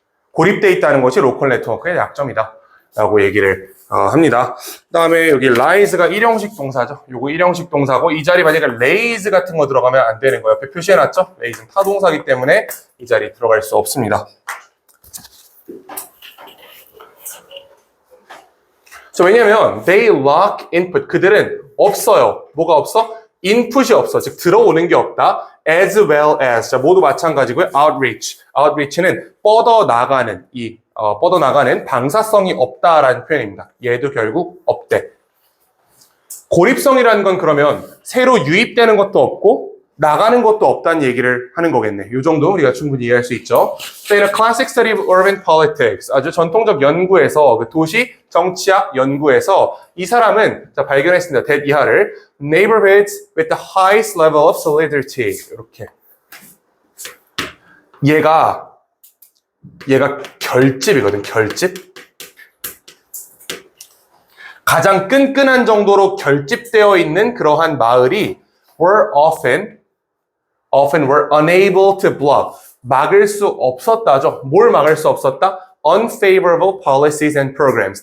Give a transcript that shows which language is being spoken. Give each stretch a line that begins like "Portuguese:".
Korean: 고립되어 있다는 것이 로컬 네트워크의 약점이다 라고 얘기를 합니다. 그 다음에 여기 lies가 일형식 동사죠. 요거 일형식 동사고 이 자리 만약에 lays 같은 거 들어가면 안 되는 거예요. 옆에 표시해놨죠. lays는 타동사이기 때문에 이 자리에 들어갈 수 없습니다. 왜냐면
English: they lack input.
Korean: 그들은 없어요. 뭐가 없어? 인풋이 없어. 즉 들어오는 게 없다. as well as. 자, 모두 마찬가지고요. outreach. outreach는 뻗어나가는 뻗어나가는 방사성이 없다라는 표현입니다. 얘도 결국 없대. 고립성이라는 건 그러면 새로 유입되는 것도 없고 나가는 것도 없다는 얘기를 하는 거겠네. 이 정도 우리가 충분히 이해할 수 있죠.
English: So in a classic study of urban politics,
Korean: 아주 전통적 연구에서 그 도시 정치학 연구에서 이 사람은 자, 발견했습니다. 대 이하를
English: neighborhoods with the highest level of solidarity
Korean: 이렇게 얘가 결집이거든. 결집. 가장 끈끈한 정도로 결집되어 있는 그러한 마을이
English: were often were unable to block.
Korean: 막을 수 없었다죠. 뭘 막을 수 없었다?
English: Unfavorable policies and programs.